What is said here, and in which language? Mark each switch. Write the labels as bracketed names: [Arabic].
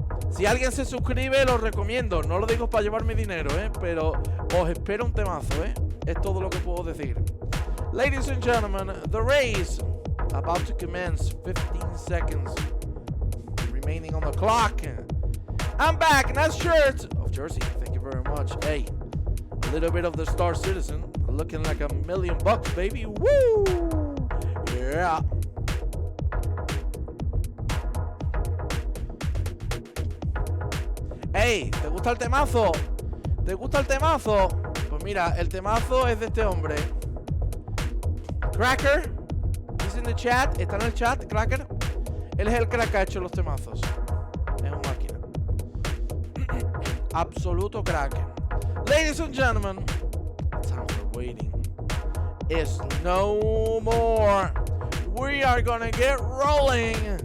[Spanish] Si alguien se suscribe, lo recomiendo. No lo digo para llevarme dinero, pero os espero un temazo, Es todo lo que puedo decir. [English] Ladies and gentlemen, the race about to commence. 15 seconds remaining on the clock. I'm back. Nice shirt of Jersey. Thank you very much. Hey, a little bit of the Star Citizen. Looking like $1,000,000, baby. Woo! Yeah. [Spanish] Hey, ¿te gusta el temazo? ¿Te gusta el temazo? Pues mira, el temazo es de este hombre. Cracker. [English] He's in the chat. [Spanish] Está en el chat, Cracker. Él es el crack que ha hecho los temazos. Es una máquina. Absoluto crack. [English] Ladies and gentlemen, time for waiting is no more. We are gonna get rolling.